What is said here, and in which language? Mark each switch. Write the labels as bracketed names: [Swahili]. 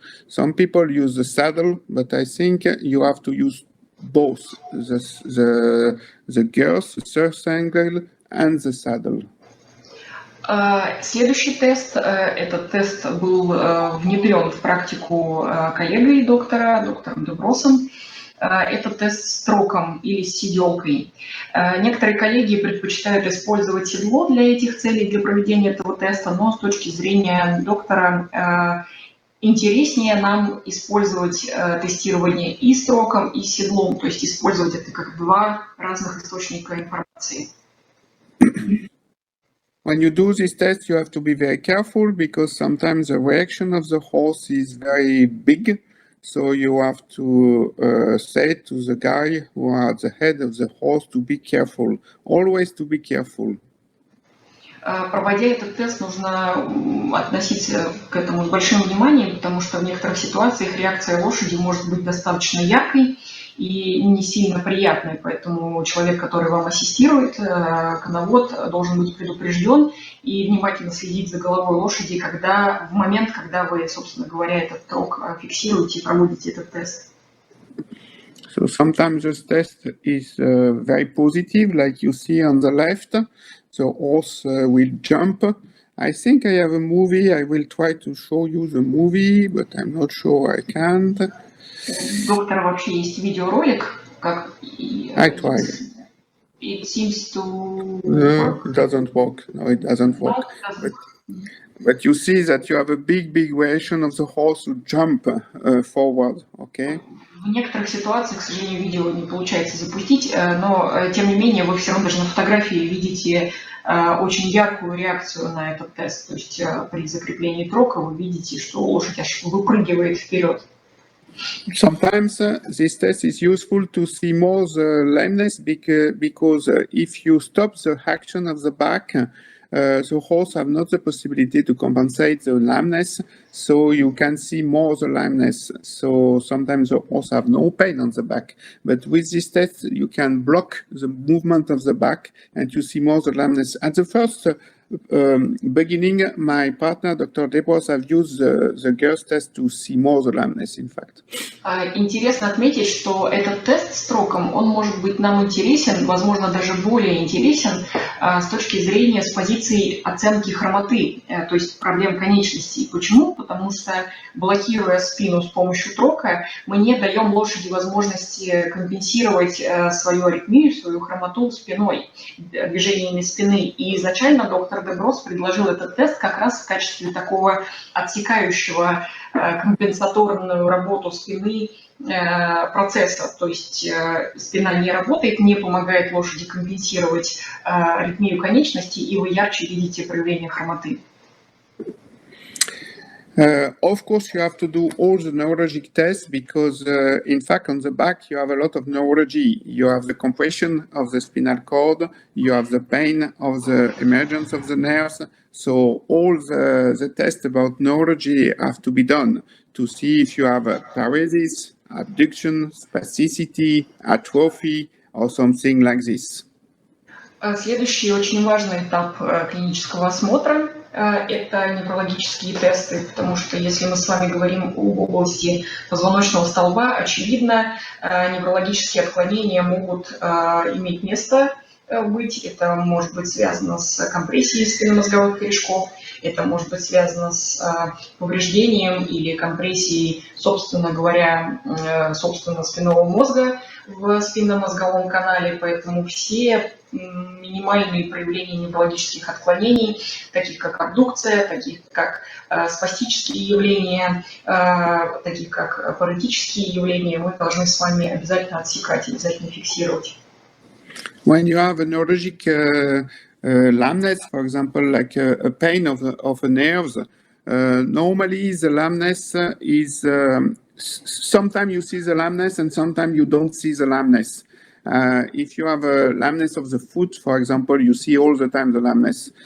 [English] Some people use the saddle, but I think you have to use both the girth, the first angle, and the saddle. [Russian] Следующий тест, этот тест был внедрен в практику коллегой доктором Деброссом. Это тест с троком или с седелкой. Некоторые коллеги предпочитают использовать седло для этих целей, для проведения этого теста, но с точки зрения доктора интереснее нам использовать тестирование и с троком, и с седлом, то есть использовать это как два разных источника информации. [English] When you do this test, you have to be very careful because sometimes the reaction of the horse is very big. So you have to say to the guy who are at the head of the horse to be careful, always to be careful. [Russian] Проводя этот тест, нужно относиться к этому с большим вниманием, потому что в некоторых ситуациях реакция лошади может быть достаточно яркой и не сильно приятной, поэтому человек, который вам ассистирует, коновод, должен быть предупрежден и внимательно следить за головой лошади, в момент, когда вы, собственно говоря, этот трок фиксируете и проводите этот тест. [English] So sometimes this test is very positive, like you see on the left. The horse will jump. I think I have a movie. I will try to show you the movie, but I'm not sure I can't. [Russian] У доктора вообще есть видеоролик, как [English] I try. It seems to No, it doesn't work. No, it doesn't work. But you see that you have a big variation of the horse to jump forward, okay? [Russian] В некоторых ситуациях, к сожалению, видео не получается запустить, но тем не менее вы все равно даже на фотографии видите очень яркую реакцию на этот тест. То есть при закреплении трока вы видите, что лошадь аж выпрыгивает вперед. [English] Sometimes this test is useful to see more the lameness because if you stop the action of the back, the horse have not the possibility to compensate the lameness, so you can see more the lameness. So sometimes the horse have no pain on the back, but with this test you can block the movement of the back and you see more the lameness. At the first beginning, my partner, Dr. Desbrosse, have used the girth test to see more the lameness, in fact. [Russian] Интересно отметить, что этот тест с троком, он может быть нам интересен, возможно, даже более интересен с точки зрения, с позиции оценки хромоты, то есть проблем конечностей. Почему? Потому что, блокируя спину с помощью трока, мы не даем лошади возможности компенсировать свою аритмию, свою хромоту спиной, движениями спины. И изначально доктор Дебросс предложил этот тест как раз в качестве такого отсекающего компенсаторную работу спины процесса. То есть спина не работает, не помогает лошади компенсировать аритмию конечностей, и вы ярче видите проявление хромоты. [English] Of course, you have to do all the neurologic tests because, in fact, on the back, you have a lot of neurology. You have the compression of the spinal cord, you have the pain of the emergence of the nerves. So all the tests about neurology have to be done to see if you have a paresis, abduction, spasticity, atrophy, or something like this. [Russian] Следующий очень важный этап клинического осмотра – это неврологические тесты, потому что если мы с вами говорим об области позвоночного столба, очевидно, неврологические отклонения могут иметь место быть. Это может быть связано с компрессией спинномозговых корешков, это может быть связано с повреждением или компрессией, собственно говоря, спинного мозга в спинномозговом канале. Поэтому все минимальные проявления неврологических отклонений, таких как абдукция, таких как спастические явления, таких как паретические явления, мы должны с вами обязательно отсекать, обязательно фиксировать. [English] When you have a neurologic lameness, for example, like a pain of the nerves, normally the lameness is sometimes you see the lameness and sometimes you don't see the lameness. If you have a lameness of the foot, for example, you see all the time the lameness.